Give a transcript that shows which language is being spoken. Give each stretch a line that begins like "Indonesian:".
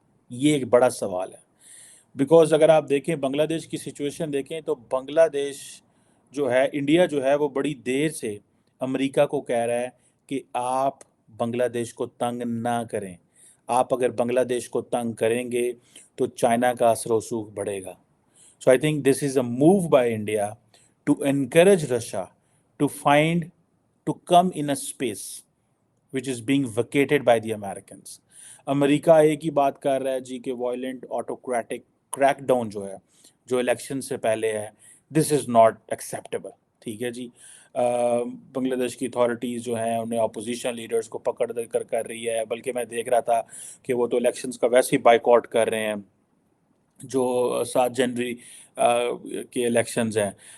Hindi: ये एक बड़ा सवाल है। बिकॉज अगर आप देखें बांग्लादेश की सिचुएशन देखें, तो बांग्लादेश जो है, इंडिया जो है वो बड़ी देर से अमेरिका को कह रहा है कि आप बांग्लादेश को तंग ना करें। आप अगर बांग्लादेश को तंग करेंगे तो चाइना का असर रसूख बढ़ेगा।
English: So I think this is a move by India to encourage Russia to find to come in a space which is being vacated by the Americans.
Hindi: America एक ही बात कर रहा है जी कि वायलेंट ऑटोक्रेटिक क्रैकडाउन जो है, जो इलेक्शन से पहले है,
English: This is not acceptable.
Hindi: ठीक है जी। बांग्लादेश की अथॉरिटीज़ जो हैं उन्हें अपोजिशन लीडर्स को पकड़ कर रही है, बल्कि मैं देख रहा था कि वो तो इलेक्शंस का वैसे ही बाइकआउट कर रहे हैं जो 7 जनवरी के इलेक्शंस हैं।